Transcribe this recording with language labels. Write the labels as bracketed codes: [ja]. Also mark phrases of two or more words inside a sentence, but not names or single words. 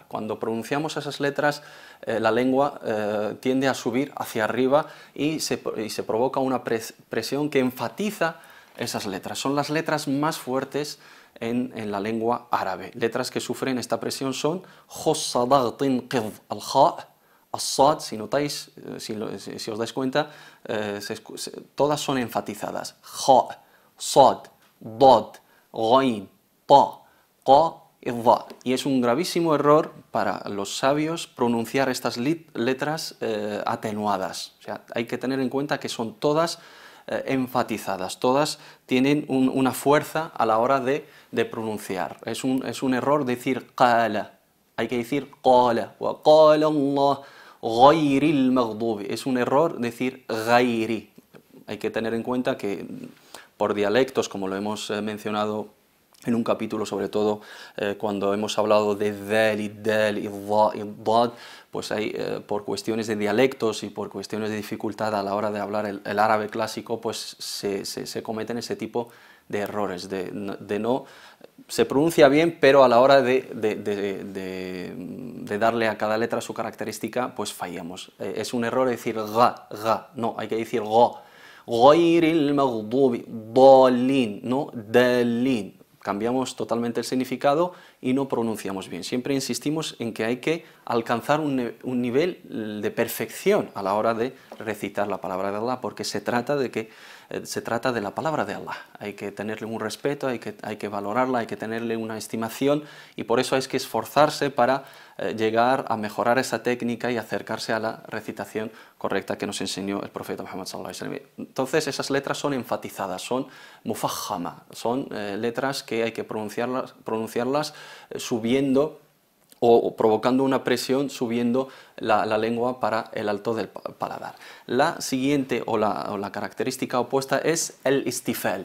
[es] Cuando pronunciamos esas letras, la lengua tiende a subir hacia arriba y se provoca una presión que enfatiza esas letras. Son las letras más fuertes en la lengua árabe. [ar] Letras que sufren esta presión son خص ضغط قظ, al-ja, as-sad, [es] si notáis, si os dais cuenta, todas son enfatizadas. [ar] خاء، صاد، ضاد، غين, ta, qa y dha. [es] Y es un gravísimo error para los sabios pronunciar estas letras atenuadas. O sea, hay que tener en cuenta que son todas enfatizadas, todas tienen una fuerza a la hora de pronunciar. Es un error decir qala, hay que decir qala, [ar] وقال الله غير المغضوب. [es] Es un error decir ghayri. Hay que tener en cuenta que por dialectos, como lo hemos mencionado en un capítulo, sobre todo cuando hemos hablado de dal y dal y dad, pues hay, por cuestiones de dialectos y por cuestiones de dificultad a la hora de hablar el árabe clásico, pues se cometen ese tipo de errores, de no se pronuncia bien, pero a la hora de darle a cada letra su característica, pues fallamos. Es un error decir ga, no, hay que decir ga. [ar] غير المغضوب، ضالين, [es] no dalin. Cambiamos totalmente el significado y no pronunciamos bien. Siempre insistimos en que hay que alcanzar un nivel de perfección a la hora de recitar la palabra de Allah, porque se trata de la palabra de Allah. Hay que tenerle un respeto, hay que valorarla, hay que tenerle una estimación, y por eso hay que esforzarse para llegar a mejorar esa técnica y acercarse a la recitación correcta que nos enseñó el profeta Muhammad [ar] صلى الله عليه وسلم. [es] Entonces esas letras son enfatizadas, son mufajjama, son letras que hay que pronunciarlas subiendo o provocando una presión, subiendo la lengua para el alto del paladar. La siguiente o la característica opuesta es el istifal.